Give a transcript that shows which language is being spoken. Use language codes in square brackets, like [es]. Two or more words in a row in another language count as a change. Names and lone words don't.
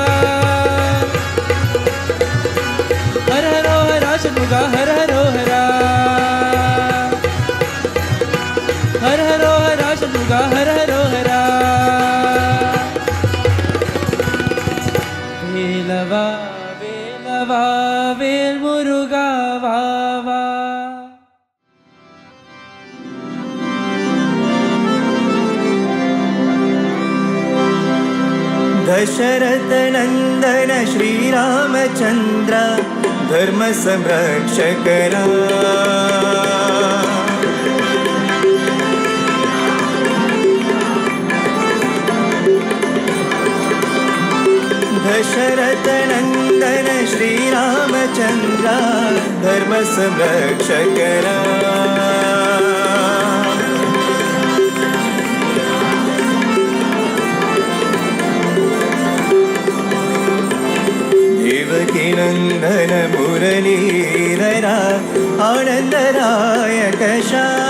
[ta] ஹர ஹரோ ஹரா ஷண்முகா ஹர ஹரோ ஹரா. ஹர ஹரோ ஹரா ஷண்முகா ஹர ஹரோ ஹரா. வேலவா வேலவா வேல் முருகா வா வா. [hi] दशरथ नंदन श्रीरामचंद्र धर्म संरक्षकरा. दशरथ नंदन श्रीरामचंद्र धर्म संरक्षकरा. देवकी नंदन मुरलीधरा आनंदरायक शा.